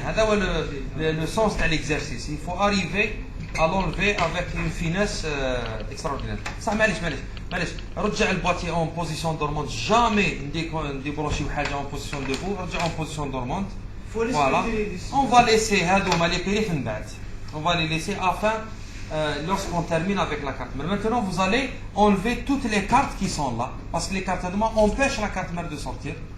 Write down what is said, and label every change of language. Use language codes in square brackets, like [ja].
[ar] هذا هو [fr] le sens de l'exercice. Il faut arriver à l'enlever avec une finesse extraordinaire. [ar] صح, معليش رجع الباتي [fr] en position dormante. Jamais [ar] نديبروشيو حاجه [fr] en position debout. [ar] رجع [fr] en position dormante. Voilà. On va laisser [ar] هذوما [fr] les périphes [ar] من بعد. [fr] On va les laisser afin lorsqu'on termine avec la carte mère. Maintenant, vous allez enlever toutes les cartes qui sont là. Parce que les cartes empêchent la carte mère de sortir.